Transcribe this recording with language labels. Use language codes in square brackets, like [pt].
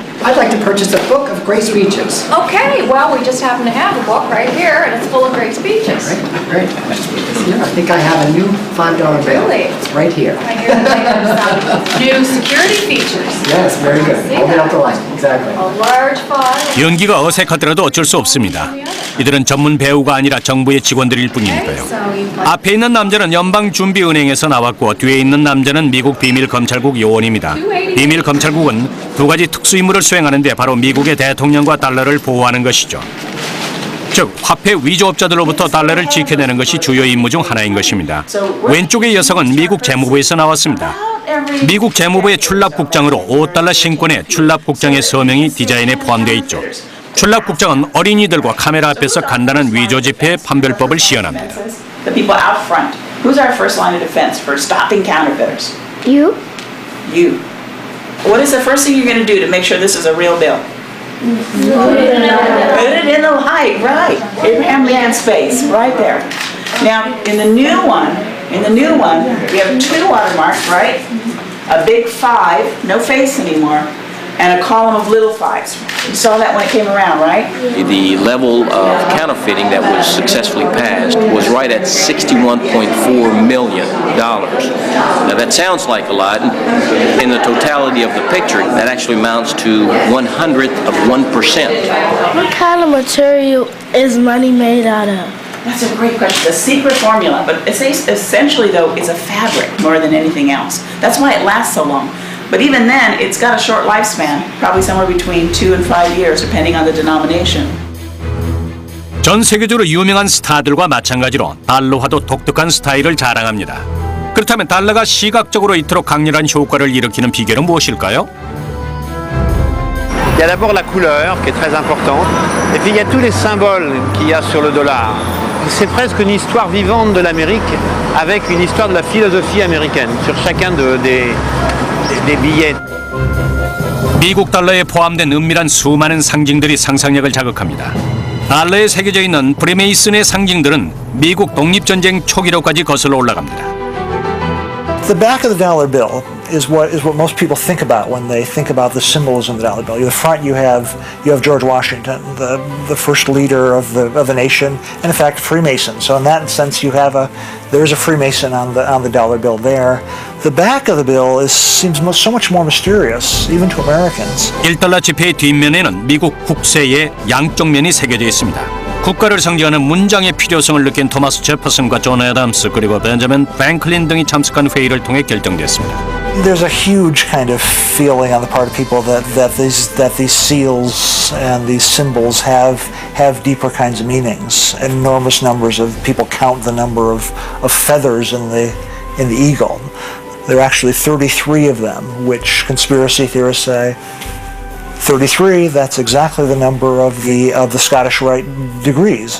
[en] I'd like to purchase a book of great speeches. Okay, well, we just happen to have a book right here, and it's full of great speeches. Great. I think I have a new $5 bill. Really? It's right here. I hear that they have some new security features. Yes, very good. Hold it up to light. Exactly. A large file. [ko] 연기가 어색하더라도 어쩔 수 없습니다. 이들은 전문 배우가 아니라 정부의 직원들일 뿐이니까요. 앞에 있는 남자는 연방준비은행에서 나왔고 뒤에 있는 남자는 미국 비밀검찰국 요원입니다. 비밀검찰국은 두 가지 특수임무를 수행하는데 바로 미국의 대통령과 달러를 보호하는 것이죠. 즉 화폐 위조업자들로부터 달러를 지켜내는 것이 주요 임무 중 하나인 것입니다. 왼쪽의 여성은 미국 재무부에서 나왔습니다. 미국 재무부의 출납국장으로 $5 신권의 출납국장의 서명이 디자인에 포함되어 있죠. 출납국장은 어린이들과 카메라 앞에서 간단한 위조 지폐의 판별법을 시연합니다. [en] The people out front. Who's our first line of defense for stopping counterfeiters? You. You. What is the first thing you're going to do to make sure this is a real bill? Put it in the light. Put it in the light, right. Abraham Lincoln's face, right there. Now, in the new one, we have two watermarks, right? A big 5, no face anymore, and a column of little 5s. You saw that when it came around, right? The level of counterfeiting that was successfully passed was right at $61.4 million. Now that sounds like a lot. In the totality of the picture, that actually amounts to 1/100 of 1%. What kind of material is money made out of? That's a great question. The secret formula, but essentially though, it's a fabric more than anything else. That's why it lasts so long. But even then, it's got a short lifespan, probably somewhere between 2 and 5 years, depending on the denomination. [ko] 전 세계적으로 유명한 스타들과 마찬가지로 달러화도 독특한 스타일을 자랑합니다. 그렇다면 달러가 시각적으로 이토록 강렬한 효과를 일으키는 비결은 무엇일까요? [fr] Il y a d'abord la couleur qui est très importante, et puis il y a tous les symboles qu'il y a sur le dollar. C'est presque une histoire vivante de l'Amérique avec une histoire de la philosophie américaine sur chacun des billets. [ko] 미국 달러에 포함된 은밀한 수많은 상징들이 상상력을 자극합니다. 달러에 새겨져 있는 프리메이슨의 상징들은 미국 독립전쟁 초기로까지 거슬러 올라갑니다. [en] The back of the dollar bill is what most people think about when they think about the symbolism of the dollar bill. In the front, you have George Washington, the first leader of the nation, and in fact, Freemason. So in that sense, there's a Freemason on the dollar bill there. The back of the bill seems so much more mysterious, even to Americans. [ko] 1달러 지폐의 뒷면에는 미국 국세의 양쪽 면이 새겨져 있습니다. 국가를 상징하는 문장의 필요성을 느낀 토마스 제퍼슨과 존 애덤스 그리고 벤자민 프랭클린 등이 참석한 회의를 통해 결정됐습니다. [en] There's a huge kind of feeling on the part of people that these seals and these symbols have deeper kinds of meanings. Enormous numbers of people count the number of feathers in the eagle. There are actually 33 of them, which conspiracy theorists say 33, that's exactly the number of the Scottish Rite degrees.